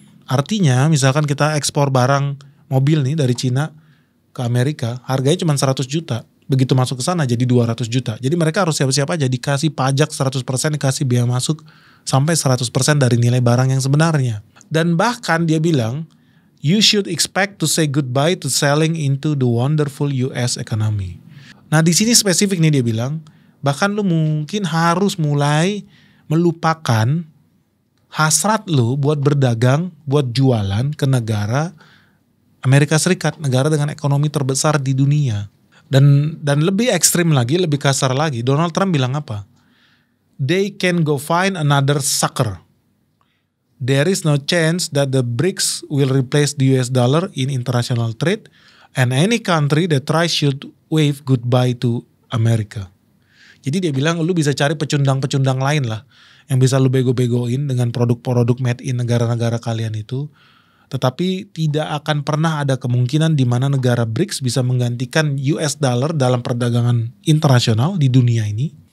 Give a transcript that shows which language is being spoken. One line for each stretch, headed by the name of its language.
Indonesian: Artinya misalkan kita ekspor barang mobil nih dari Cina ke Amerika, harganya cuma 100 juta. Begitu masuk ke sana jadi 200 juta. Jadi mereka harus siap-siap aja dikasih pajak 100%, dikasih biaya masuk sampai 100% dari nilai barang yang sebenarnya. Dan bahkan dia bilang,
English: "You should expect to say goodbye to selling into the wonderful US economy."
Indonesian: Nah di sini spesifik nih dia bilang, bahkan lu mungkin harus mulai melupakan hasrat lu buat berdagang, buat jualan ke negara Amerika Serikat, negara dengan ekonomi terbesar di dunia. Dan lebih ekstrim lagi, lebih kasar lagi, Donald Trump bilang apa?
English: "They can go find another sucker. There is no chance that the BRICS will replace the US dollar in international trade, and any country that tries should wave goodbye to America."
Indonesian: Jadi dia bilang lu bisa cari pecundang-pecundang lain lah yang bisa lu bego-begoin dengan produk-produk made in negara-negara kalian itu. Tetapi tidak akan pernah ada kemungkinan di mana negara BRICS bisa menggantikan US dollar dalam perdagangan internasional di dunia ini.